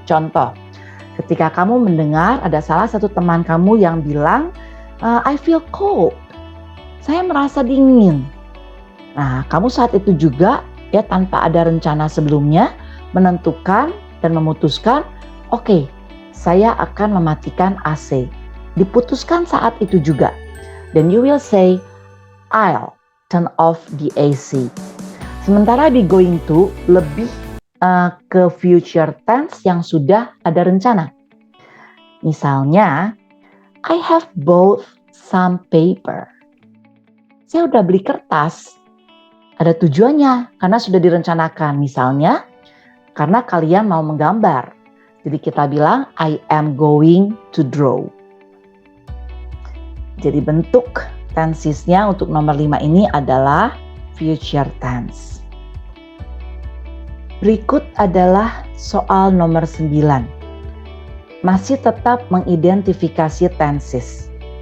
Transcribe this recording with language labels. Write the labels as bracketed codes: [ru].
[id] Contoh, ketika kamu mendengar ada salah satu teman kamu yang bilang, [en] I feel cold. [id] Saya merasa dingin. Nah, kamu saat itu juga ya tanpa ada rencana sebelumnya menentukan dan memutuskan, oke, saya akan mematikan AC. Diputuskan saat itu juga. [en] Then you will say, I'll turn off the AC. [id] Sementara di going to lebih ke future tense yang sudah ada rencana. Misalnya, [en] I have bought some paper. [id] Saya udah beli kertas. Ada tujuannya karena sudah direncanakan. Misalnya, karena kalian mau menggambar. Jadi kita bilang, [en] I am going to draw. [id] Jadi bentuk tensesnya untuk nomor 5 ini adalah future tense. Berikut adalah soal nomor 9. Masih tetap mengidentifikasi tenses.